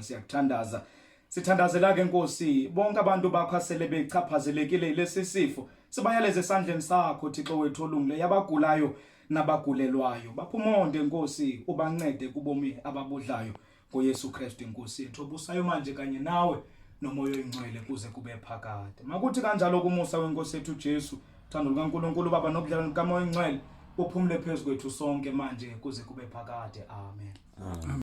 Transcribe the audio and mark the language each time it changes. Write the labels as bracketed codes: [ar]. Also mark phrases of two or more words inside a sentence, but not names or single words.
[xh] Siyakuthandaza. Sithandazela ke Nkosi bonke abantu bakho asele bechaphazelekile lesi sifo. Sibayaleze esandleni sakho Thixo wethu olungileyo, abagulayo nabagulelwayo. Baphumonde Nkosi, ubancede kubomi ababudlayo ngoYesu Kristu Inkosi yethu. [zu] Obusayo manje kanye nawe nomoya oyingcwele kuze kube phakade. Makuthi kanjalo kumusa weNkosi yethu Jesu, uthando lukaNkulunkulu Baba nobudlelwano bukaMoya oyingcwele buphumule phezu kwethu sonke manje kuze kube phakade. Amen.